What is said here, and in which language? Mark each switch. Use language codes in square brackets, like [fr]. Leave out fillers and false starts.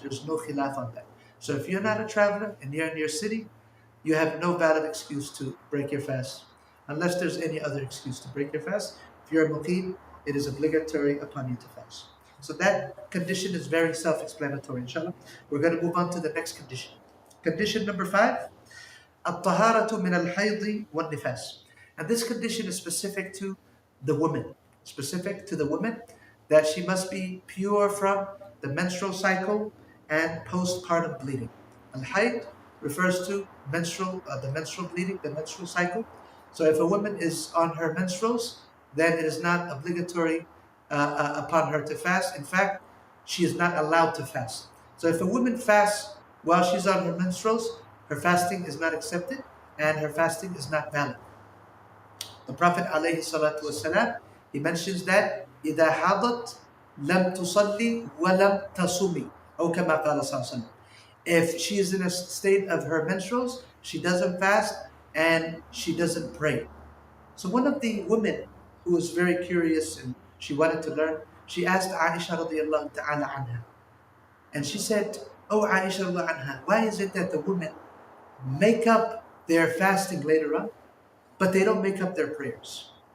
[en] There's no khilaf on that. So if you're not a traveler and you're in your city, you have no valid excuse to break your fast, unless there's any other excuse to break your fast. If you're a muqim, it is obligatory upon you to fast. So that condition is very self-explanatory, inshallah. We're going to move on to the next condition. Condition number 5, [ar] الطهارة من الحيض والنفاس. [en] And this condition is specific to the woman. Specific to the woman, that she must be pure from the menstrual cycle and postpartum bleeding. Al-hayd refers to the menstrual bleeding, the menstrual cycle. So if a woman is on her menstruals, then it is not obligatory upon her to fast. In fact, she is not allowed to fast. So if a woman fasts while she's on her menstruals, her fasting is not accepted and her fasting is not valid. The Prophet ﷺ, he mentions that [ar] إِذَا حَضَتْ لَمْ تُصَلِّي وَلَمْ تَصُومِي أو كما قال صلى الله عليه وسلم. [en] If she is in a state of her menstruals, she doesn't fast and she doesn't pray. So one of the women who was very curious and she wanted to learn, she asked Aisha radiallahu ta'ala anha. And she said, "Oh Aisha radiallahu anha, why is it that the women make up their fasting later on, but they don't make up their prayers?"